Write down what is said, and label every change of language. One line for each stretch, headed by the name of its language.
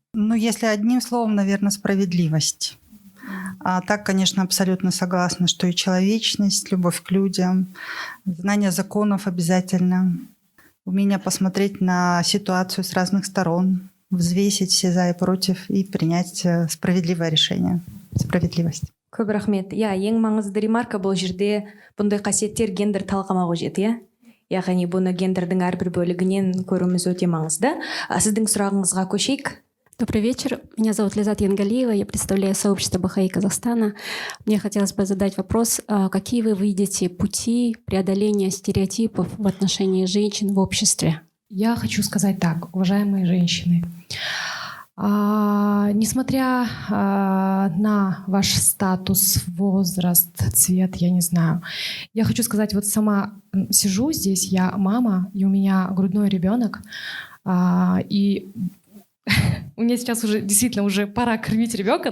Russian: Ну, если одним словом, наверное, справедливость. А так, конечно, абсолютно согласна, что и человечность, любовь к людям, знание законов обязательно, умение посмотреть на ситуацию с разных сторон, взвесить все за и против и принять справедливое решение. Справедливость.
Kazakh: Көп рахмет. Ең маңызды ремарка бұл жерде бұндай қасиеттер гендер талқыма қажет, иә? Яғни бұны гендердің әрбір бөлігінен көруіміз өте маңызды. Сіздің сұрағыңызға көшейік.
Russian: Добрый вечер. Меня зовут Лизат Янгалиева. Я представляю сообщество Бахаи Казахстана. Мне хотелось бы задать вопрос, какие вы видите пути преодоления стереотипов в отношении женщин в обществе? Я хочу сказать так, уважаемые женщины. Несмотря на ваш статус, возраст, цвет, я не знаю, я хочу сказать, вот сама сижу здесь, я мама, и у меня грудной ребенок, и у меня сейчас уже действительно уже пора кормить ребенка.